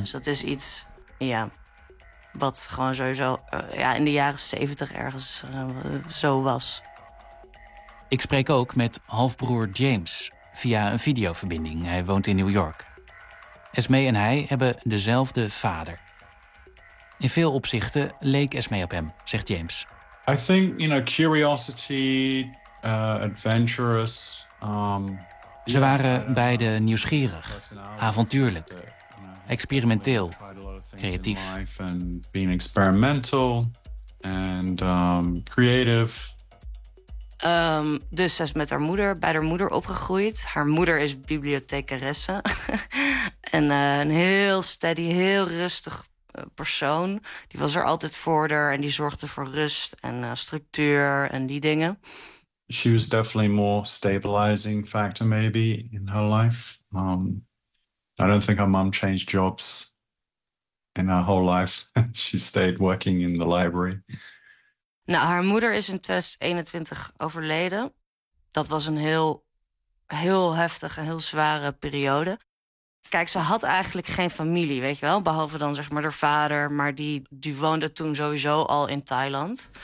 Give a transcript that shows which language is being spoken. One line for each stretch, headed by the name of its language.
Dutch: Dus dat is iets, ja, wat gewoon sowieso in de jaren 70 ergens zo was. Ik spreek ook met halfbroer James via een videoverbinding. Hij woont in New York. Esmee en hij hebben dezelfde vader. In veel opzichten leek Esmee op hem, zegt James.
English: I think, you know, curiosity, adventurous.
Dutch: Ze waren beide nieuwsgierig, avontuurlijk, experimenteel, creatief.
English: Being experimental and creative.
Dutch: Dus ze is met haar moeder, bij haar moeder opgegroeid. Haar moeder is bibliothecaresse. En een heel steady, heel rustig persoon. Die was er altijd voor haar en die zorgde voor rust en structuur en die dingen.
English: She was definitely more stabilizing factor maybe in her life. I don't think her mom changed jobs in her whole life. She stayed working in the library.
Dutch: Nou, haar moeder is in 2021 overleden. Dat was een heel, heel heftige en heel zware periode. Kijk, ze had eigenlijk geen familie, weet je wel. Behalve dan zeg maar haar vader. Maar die woonde toen sowieso al in Thailand.